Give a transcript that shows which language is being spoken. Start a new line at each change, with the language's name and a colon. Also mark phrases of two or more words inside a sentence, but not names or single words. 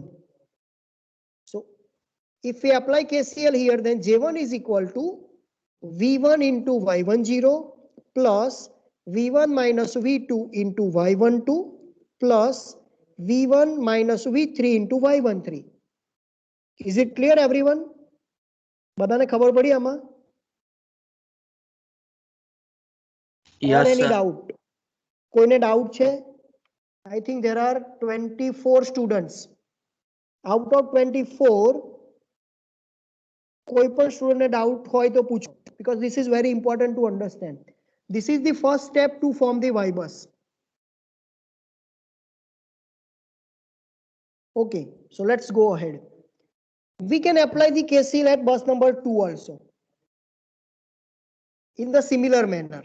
English: So if we apply KCL here, then J1 is equal to V1 into Y10 plus V1 minus V2 into Y12 plus V1 minus V3 into Y13. Is it clear, everyone?
Gujarati: બધાને ખબર પડી આમાં?
English: Or Yes, any sir.
Gujarati: doubt? કોઈને doubt છે?
English: I think there are 24 students. Out of 24,
Gujarati: કોઈ પણ સ્ટુડન્ટને ડાઉટ હોય તો પૂછો,
English: because this is very important to understand. This is the first step to form the Y bus. Okay, so let's go ahead. We can apply the KCL at bus number 2 also in the similar manner.